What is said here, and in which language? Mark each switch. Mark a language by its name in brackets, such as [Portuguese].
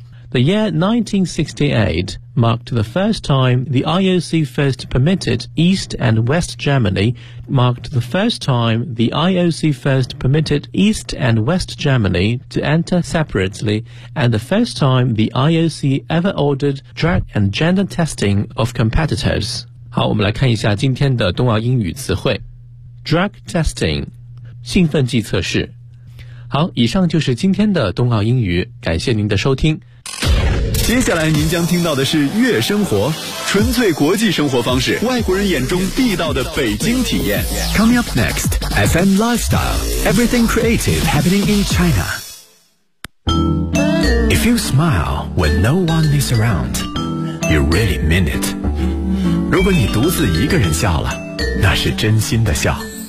[English] The year 1968 marked the first time the IOC first permitted East and West Germany, to enter separately, and the first time the IOC ever ordered drag and gender testing of competitors. [Chinese] 好，我们来看一下今天的冬奥英语词汇。 [English] Drag testing, [Chinese] 兴奋剂测试。好，以上就是今天的冬奥英语，感谢您的收听。接下来您将听到的是月生活，纯粹国际生活方式，外国人眼中地道的北京体验。 [English] Coming up next, FM Lifestyle, Everything Creative Happening in China. If you smile when no one is around, you really mean it. [Chinese] 如果你独自一个人笑了，那是真心的笑。